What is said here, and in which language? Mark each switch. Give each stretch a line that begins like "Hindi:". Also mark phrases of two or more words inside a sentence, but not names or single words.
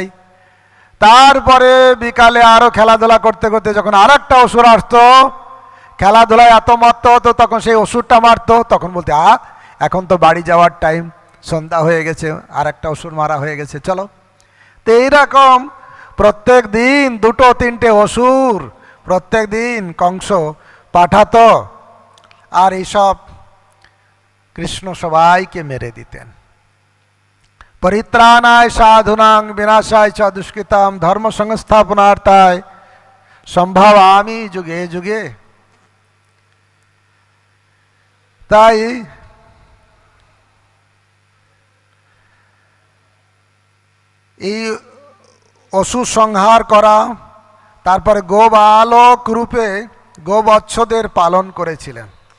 Bangla: তারপরে বিকালে আরও খেলাধুলা করতে করতে যখন আর একটা অসুর আসতো, খেলাধুলায় এত মত্ত হতো, তখন সেই অসুরটা মারতো, তখন বলতে এখন তো বাড়ি যাওয়ার টাইম, সন্ধ্যা হয়ে গেছে, আর একটা অসুর মারা হয়ে গেছে, চলো। তো এইরকম প্রত্যেক দিন 2-3টে অসুর প্রত্যেক দিন কংস পাঠাতো, আর এইসব কৃষ্ণ সবাইকে মেরে দিতেন।
Sanskrit: পরিত্রাণায় সাধুনাং বিনাশায় চ দুষ্কৃতাম ধর্ম সংস্থাপনার্থায় সম্ভবামি যুগে যুগে।
Bangla: তাই এই অসুর সংহার করা, তারপরে গোবালক রূপে গোবৎসদের পালন করেছিলেন।